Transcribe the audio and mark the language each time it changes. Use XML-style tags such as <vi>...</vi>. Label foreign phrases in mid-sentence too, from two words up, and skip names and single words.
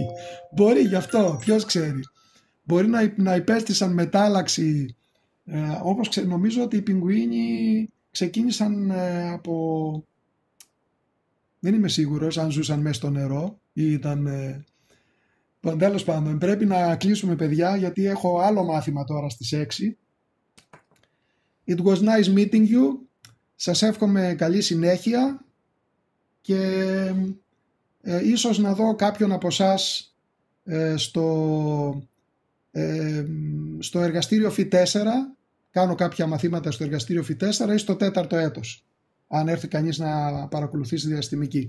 <el>Μπορεί, γι' αυτό, ποιος ξέρει. Μπορεί να υπέστησαν μετάλλαξη, όπως νομίζω ότι οι πιγκουίνοι ξεκίνησαν από... Δεν είμαι σίγουρος αν ζούσαν μέσα στο νερό ή ήταν... Τέλος πάντων, πρέπει να κλείσουμε, παιδιά, γιατί έχω άλλο μάθημα τώρα στις 6.</el> <en>It was nice meeting you.</en> <el>Σας εύχομαι καλή συνέχεια και ίσως να δω κάποιον από εσάς στο εργαστήριο Φι4. Κάνω κάποια μαθήματα στο εργαστήριο Φι4 ή στο 4ο έτος, αν έρθει κανείς να παρακολουθήσει διαστημική.</el>